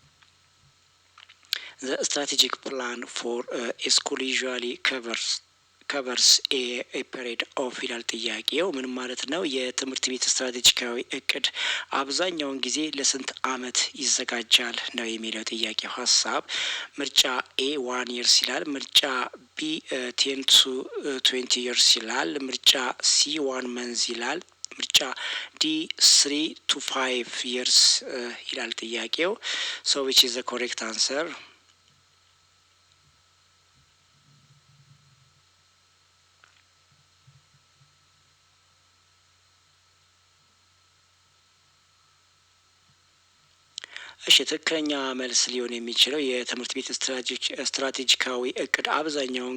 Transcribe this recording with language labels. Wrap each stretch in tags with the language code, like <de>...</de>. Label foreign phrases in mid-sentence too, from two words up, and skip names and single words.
<en>The strategic plan for school usually covers a period of</en> <am>ይላል ጥያቄው። ምን ማለት ነው? የትምህርት ቤት ስትራቴጂካዊ እቅድ አብዛኛውን ጊዜ ለስንት አመት ይዘጋጃል ነው የሚለው ጥያቄው ሀሳብ። ምርጫ ኤ</am> <en>1 years</en> <am>ይላል። ምርጫ ቢ</am> <en>10 to 20 years</en> <am>ይላል። ምርጫ ሲ</am> <en>1 month</en> <am>ይላል። ምርጫ ዲ</am> <en>3 to 5 years</en> <am>ይላል ጥያቄው።</am> <en>So which is the correct answer?</en> <am>እሺ ትክክለኛ መልስ ሊሆን የሚችለው የትምህርት ቤት ስትራቴጂካዊ እቅድ አብዛኛውን</am>